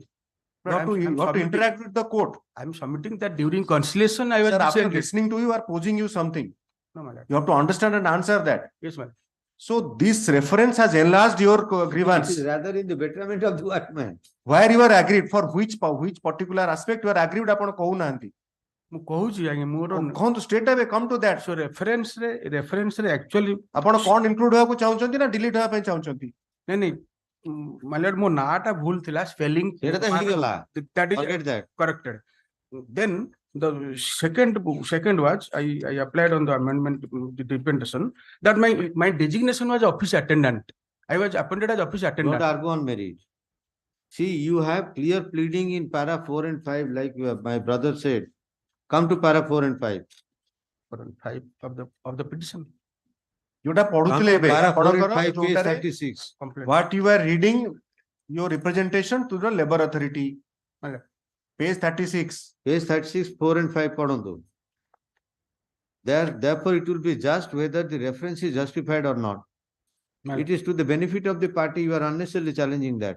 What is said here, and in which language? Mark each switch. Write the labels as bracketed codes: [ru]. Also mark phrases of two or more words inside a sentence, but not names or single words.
[en] You have to interact with the court. I'm submitting that during conciliation I was Sir, after listening to you or posing you something. No, my lord. You have to understand and answer that. Yes, ma'am. So this reference has enlarged your It grievance. is rather in the betterment of the workman. Where you are agreed for which particular aspect you are agreed upon କହୁନାହାନ୍ତି. [or] ମୁଁ କହୁଛି ଆଜ୍ଞା ମୋର କହନ୍ତୁ [en] straight away come to that. So reference [or] ରେ actually ଆପଣ କଣ include ହେବାକୁ ଚାହୁଁଛନ୍ତି ନା delete ହେବା ପାଇଁ ଚାହୁଁଛନ୍ତି? ନାଇଁ [en] my lord [or] ମୋ ନାଁଟା ଭୁଲ ଥିଲା spelling. ସେଇଟା ତ ହେଇଗଲା. [en] That is Forget that. corrected. Then the second was I applied on the amendment the representation that my designation was office attendant. I was appointed as office attendant. Don't argue on merit. See, you have clear pleading in para 4 and 5, like my brother said. Come to para 4 and 5. 4 and 5 of the petition. [or] ଯୋଉଟା ପଢୁଥିଲେ ଏବେ [en] Para 4 and [or] ଆପଣଙ୍କର [en] 5 page [or] ଯୋଉଟାରେ [en] 36. what you are reading your representation to the labor authority. Page 36. Page 36, 4 and 5 पढ़ो. Therefore, it will be just whether the reference is justified or not. It is to the benefit of the party. You are unnecessarily challenging that.